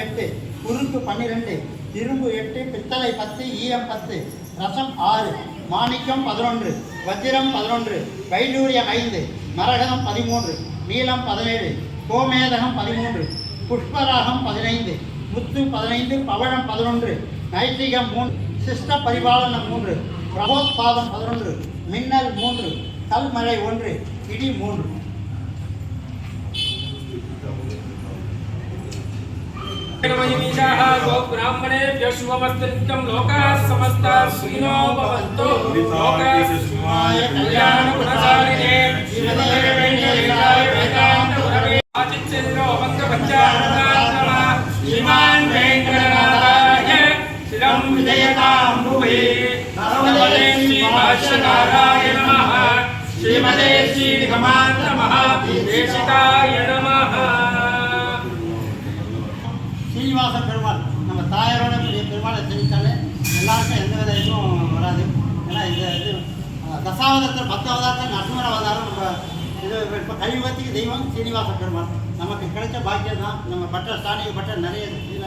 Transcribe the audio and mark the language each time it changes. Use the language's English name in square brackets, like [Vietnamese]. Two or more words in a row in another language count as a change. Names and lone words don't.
[Tamil] 8, குறுக்கு 12, இரும்பு 8, பித்தளை 10, ஈயம் 10, ரசம் 6, மாணிக்கம் 11, வஜ்ரம் 11, வைடூரியம் 5, மரகதம் 13, நீலம் 17, கோமேதகம் 13, புஷ்பராகம் 15, முத்து 15, பவழம் 11, நைட்டிகம் 3, சிஷ்ட பரிபாலனம் 3, பிரபோத்பாதம் 11, மின்னல் 3, கல்மழை 1, இடி 3. [Sanskrit] ब्राह्मणेभ्यः शुभमस्तु लोकाः समस्ताः सुखिनो भवन्तु लोकाः सुखमय कल्याणगुणशालिने श्रीमते वेंकटेशाय वेदान्तगुरवे आचित्येन्द्रो भक्तपञ्चामृतात्मा श्रीमान् वेंकटनाथाय शिरं विजयतां भुवि भगवते श्रीभाष्यकाराय नमः श्रीमते श्रीनिगमान्तमहादेशिकाय नमः. [Tamil] சீனிவாச பெருமாள் நம்ம தாயாரோட பெரிய பெருமாளை தெரிவித்தாலே எல்லாருக்கும் எந்த வித இதுவும் வராது. ஏன்னா இந்த இது தசாவதாரத்தில் 10 அவதாரத்தில் நரசிம்மர அவதாரம். நம்ம இது இப்போ கலியுகத்துக்கு தெய்வம் சீனிவாச பெருமாள். நமக்கு கிடைச்ச பாக்கியம் தான். நம்ம பட்ட ஸ்தானிக பட்ட நிறைய இல்லை.